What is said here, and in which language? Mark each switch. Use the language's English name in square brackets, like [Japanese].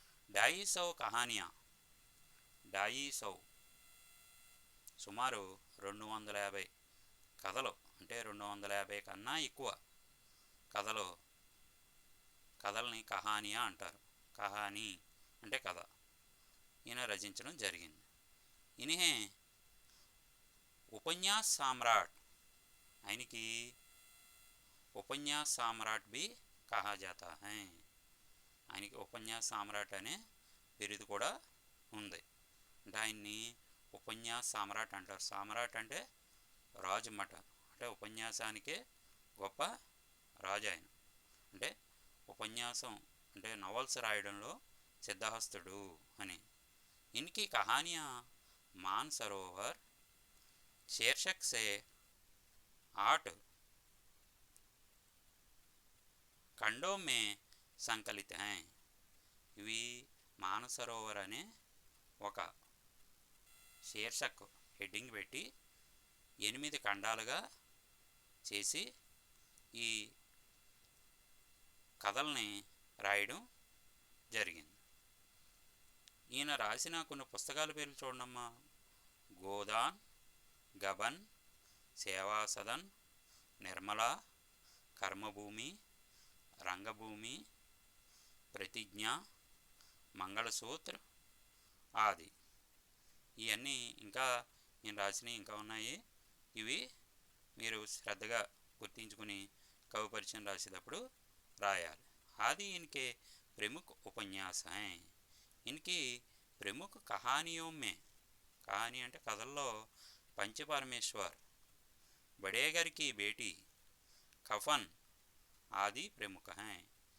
[Telugu] 250 కహానియా, 250 సుమారు 250 కథలు, అంటే 250 కన్నా ఎక్కువ కథల్ని కహానియా అంటారు. కహానీ అంటే కథ ఈయన రచించడం జరిగింది. [Hindi] इन्हें उपन्यास सम्राट, [Telugu] ఆయనకి ఉపన్యాస్ సామ్రాట్ [Hindi] भी कहा जाता है. [Telugu] ఆయనకి ఉపన్యాస్ సామ్రాట్ అనే బిరుదు కూడా ఉంది. అంటే ఆయన్ని ఉపన్యాస్ సామ్రాట్ అంటారు. సామ్రాట్ అంటే రాజు అన్నమాట. అంటే ఉపన్యాసానికే గొప్ప రాజు ఆయన. అంటే ఉపన్యాసం అంటే నవల్స్ రాయడంలో సిద్ధహస్తుడు అని. [Hindi] इनकी कहानियाँ मानसरोवर शीर्षक से 8 खंडों में संकलित हैं. [Telugu] ఇవి మానసరోవర్ అనే ఒక శీర్షక్ హెడ్డింగ్ పెట్టి 8 ఖండాలుగా చేసి ఈ కథల్ని రాయడం జరిగింది. ఈయన రాసిన కొన్ని పుస్తకాల పేర్లు చూడమ్మా. గోదాన్, గబన్, సేవాసదన్, నిర్మల, కర్మభూమి, రంగభూమి, ప్రతిజ్ఞ, మంగళసూత్ర ఆది. ఇవన్నీ ఇంకా నేను రాసినవి ఇంకా ఉన్నాయి. ఇవి మీరు శ్రద్ధగా గుర్తించుకుని [Hindi] कवि परिचय [Telugu] रासेटప్పుడు రాయాలి. [Hindi] आदि इनके प्रमुख उपन्यास हैं. इनकी प्रमुख कहानियों में, कहानी [Telugu] అంటే కథల్లో [Hindi] पंचपरमेश्वर, बड़ेगर की बेटी, कफन आदि प्रमुख हैं.